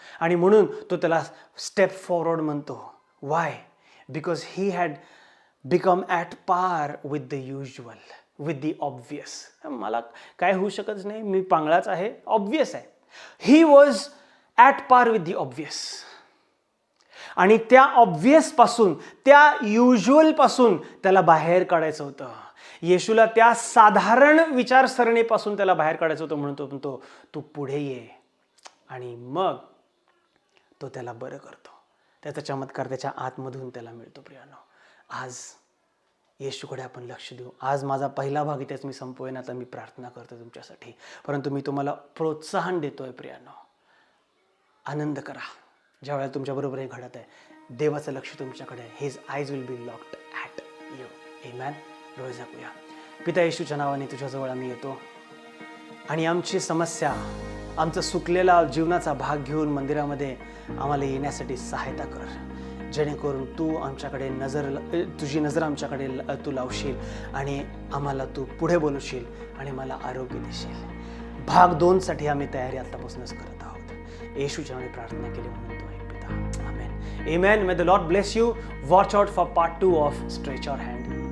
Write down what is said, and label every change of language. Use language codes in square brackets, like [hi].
[mr] आणि म्हणून तो त्याला [en] step forward [mr] म्हणतो. [en] Why? Because he had become at par with the usual, with the obvious. [mr] मला काय होऊ शकत नाही, मी पांगळाच आहे, ऑब्वियस आहे. [en] He was at par with the obvious. [mr] आणि त्या ऑब्वियस पासून, त्या युज्युअल पासून त्याला बाहेर काढायचं होतं. येशूला त्या साधारण विचारसरणीपासून त्याला बाहेर काढायचं होतं. म्हणून तो तू पुढे ये, आणि मग तो त्याला बरं करतो. त्याचा चमत्कार त्याच्या आतमधून त्याला मिळतो. प्रियानो, आज येशूकडे आपण लक्ष देऊ. आज माझा पहिला भाग इथेच मी संपवेन. आता मी प्रार्थना करतो तुमच्यासाठी, परंतु मी तुम्हाला प्रोत्साहन देतोय प्रियानो, आनंद करा ज्यावेळेला तुमच्याबरोबर हे घडत आहे. देवाचं लक्ष तुमच्याकडे आहे. [en] His eyes will be locked at you. [mr] आमेन. डोळे झाकूया. पिता येशूच्या नावाने तुझ्याजवळ आम्ही येतो आणि आमची समस्या, आमचा सुकलेला जीवनाचा भाग घेऊन मंदिरामध्ये आम्हाला येण्यासाठी सहायता कर, जेणेकरून तू आमच्याकडे तुझी नजर आमच्याकडे तू लावशील आणि आम्हाला तू पुढे बोलवशील आणि मला आरोग्य देशील. भाग 2 साठी आम्ही तयारी आतापासूनच करत आहोत. येशूच्या नावाने प्रार्थना केली म्हणून तो आहे पिता. आमेन. [en] Amen. May the Lord bless you. Watch out for part 2 of Stretch Your Hand.